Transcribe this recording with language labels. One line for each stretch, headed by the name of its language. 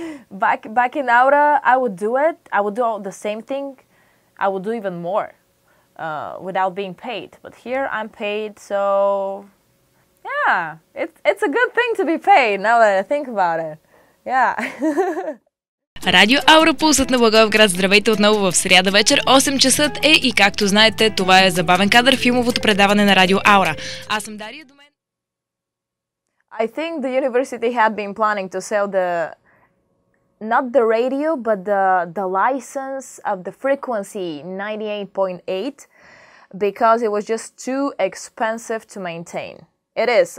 English: Back in Aura, I would do it. I would do all the same thing. I would do even more without being paid. But here I'm paid, so yeah, it's a good thing to be paid now that I think about it. Yeah.
Bulgarian: Радио Аура, пулсът на Благоевград. Здравейте отново в сряда вечер. 8 часа е и както знаете, това е забавен кадър, филмовото предаване на Радио Аура. Аз съм Дария, до мен.
English: I think the university had been planning to sell not the radio, but the license of the frequency 98.8 because it was just too expensive to maintain. It is.